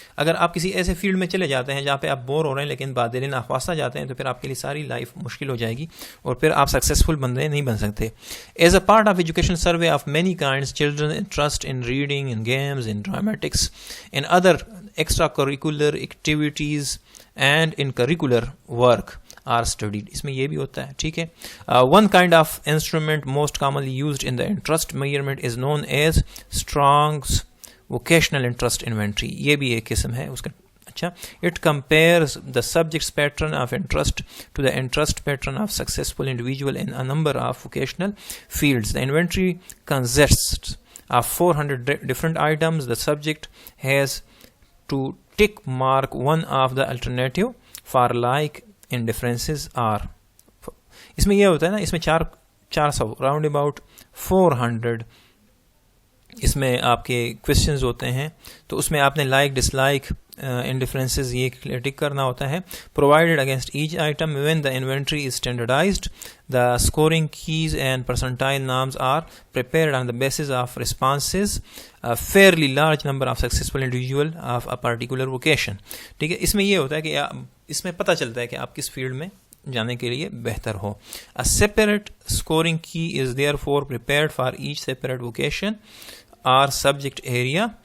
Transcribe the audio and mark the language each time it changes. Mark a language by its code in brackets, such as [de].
[ur] اگر آپ کسی ایسے فیلڈ میں چلے جاتے ہیں جہاں پہ آپ بور ہو رہے ہیں لیکن بادل ناخواستہ جاتے ہیں, تو پھر آپ کے لیے ساری لائف مشکل ہو جائے گی, اور پھر آپ سکسیزفل بندے نہیں بن سکتے. [en] As a part of education survey of many kinds, children interest in reading, in games, in dramatics, in other extra curricular activities and in curricular work are studied. [ur] اس میں یہ بھی ہوتا ہے, ٹھیک ہے. [en] One kind of instrument most commonly used in the interest measurement is known as Strong's vocational interest inventory. [ur] یہ بھی ایک قسم ہے اس کا. اچھا. [en] It compares the subject's pattern of interest to the interest pattern of successful individual in a number of vocational fields. The inventory consists of 400 different items. The subject has to tick mark one of the alternative for like indifferences are. [ur] اس میں یہ ہوتا ہے نا, اس میں 400 round about 400 اس میں آپ کے questions ہوتے ہیں, تو اس میں آپ نے لائک ڈس لائک انڈیفرنسز یہ ٹک کرنا ہوتا ہے. [en] Provided against each item when the inventory is standardised the scoring keys and percentile norms are prepared on the basis of responses a fairly large number of successful individual of a particular vocation. [ur] ٹھیک ہے, اس میں یہ ہوتا ہے کہ اس میں پتہ چلتا ہے کہ آپ کس فیلڈ میں جانے کے لیے بہتر ہو. [en] A separate scoring key is therefore prepared for each separate vocation or subject area.